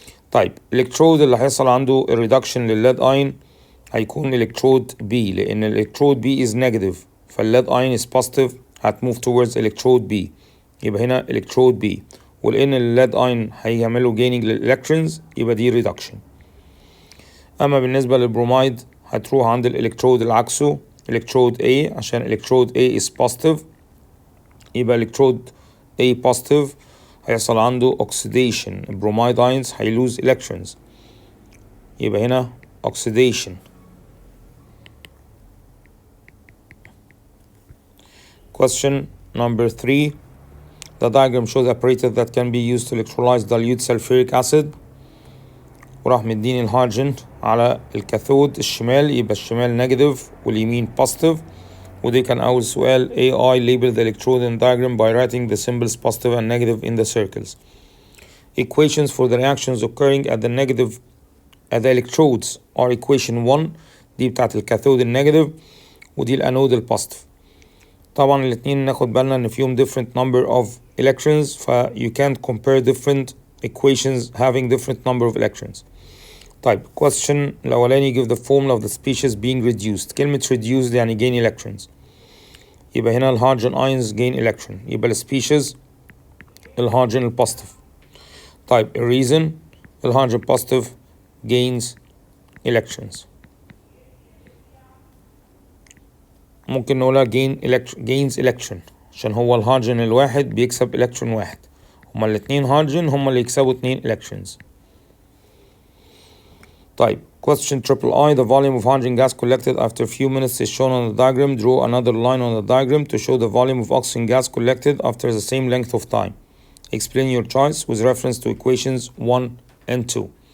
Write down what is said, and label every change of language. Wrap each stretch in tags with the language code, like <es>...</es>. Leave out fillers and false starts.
<ar>طيب electrode اللي هيحصل عنده reduction للlead ion هيكون electrode B، لأن electrode B is negative فالlead ion is positive هتmove towards electrode B. يبقى هنا electrode B، ولأن lead ion هيعملوا gaining للelectrons يبقى دي reduction. أما بالنسبة للبرومايد هتروح عند الإلكترود العكسه electrode A، عشان electrode A is positive يبقى electrode A positive هيحصل عنده oxidation. البرومايد ions هيلوز electrons يبقى هنا oxidation.</ar> <en>Question number 3. The diagram shows apparatus that can be used to electrolyze dilute sulfuric acid.</en> <ar>وراح مديني الهيدروجين على الكاثود الشمال يبقى الشمال نيجاتيف واليمين positive. ودي كان أول سؤال.</ar> <en>AI label the electrode in diagram by writing the symbols positive and negative in the circles. Equations for the reactions occurring at the electrodes are equation 1</en> <ar>دي بتاعت الكاثود النيجاتيف ودي الأنود البوزيتيف. طبعا الاتنين ناخد بالنا إن فيهم</ar> <en>different number of electrons you can't compare different equations having different number of electrons. طيب question الأولاني give the formula of the species being reduced.</en> <ar>كلمة reduced يعني gain electrons يبقى هنا الهيدروجين ions gain electron يبقى السبيشيز الهيدروجين البوزيتيف. طيب الريزن الهيدروجين</ar> <en>positive gains electrons.</en> <ar>ممكن نقولها</ar> <en>gains electron</en> <ar>عشان هو الهيدروجين الواحد بيكسب electron واحد هما الاتنين هيدروجين هما اللي يكسبوا 2 electrons.</ar> <en>طيب question triple I, the volume of hydrogen gas collected after a few minutes is shown on the diagram. Draw another line on the diagram to show the volume of oxygen gas collected after the same length of time. Explain your choice with reference to equations 1 and 2.</en>